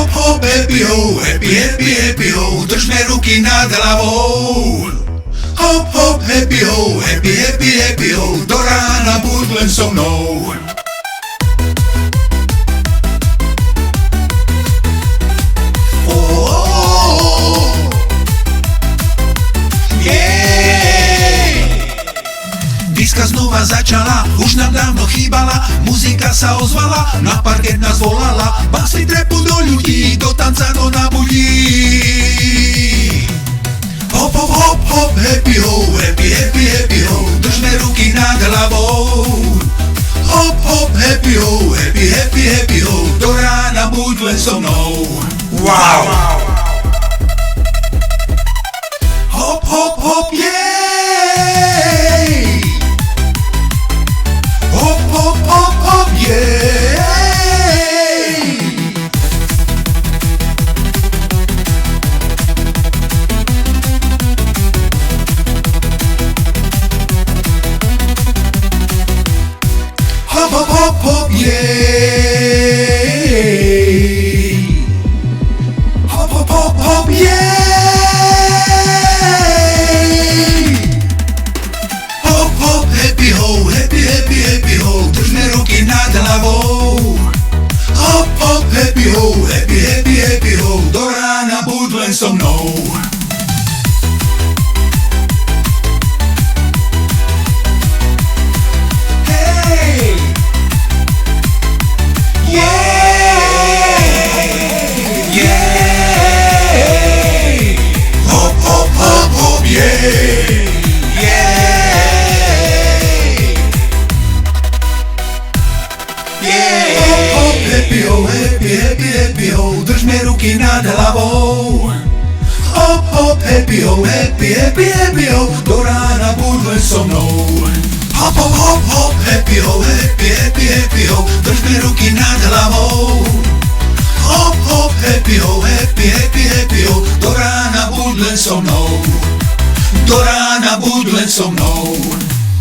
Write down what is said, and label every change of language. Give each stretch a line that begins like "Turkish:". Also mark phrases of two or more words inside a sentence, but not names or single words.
English: hop, happy ho, happy, happy, happy ho,
Slovak: držme ruky nad hlavou.
English: Hop, hop, happy ho, happy, happy, happy ho,
Slovak: do rána buď len so mnou. Diska znova začala, už nám dávno chýbala, muzika sa ozvala, na parket nás volala, basli trepu do ľudí, do tanca do nabudí.
English: Hop, hop, hop, hop, happy ho, happy, happy, happy ho,
Slovak: držme ruky nad hlavou.
English: Hop, hop, happy ho, happy, happy, happy ho,
Slovak: do rána buď len so mnou.
English: Wow! Hop, hop, hop, yeah! Hop, hop, hop, yeah! Hop, hop, hop, hop, yeah! Hop, hop, hop, hop, yeah! Hop, hop, happy ho, happy, happy, happy ho,
Slovak: držme ruky nad hlavou.
English: Hop, hop, happy ho, happy, happy, happy ho,
Slovak: do rána buď len so mnou. Hej!
English: Yeah! Yeah! Hop, hop, hop, hop, yeah! Happy ho, happy, happy, happy ho,
Slovak: držme ruky nad hlavou.
English: Hop, hop, happy ho, happy, happy, happy ho,
Slovak: do rána buď len so mnou.
English: Hop, hop, hop, hop, happy ho, happy, happy, happy ho,
Slovak: držme ruky nad hlavou.
English: Hop, hop, happy ho, happy, happy, happy ho,
Slovak: do rána buď len so mnou. Do rána buď len so mnou.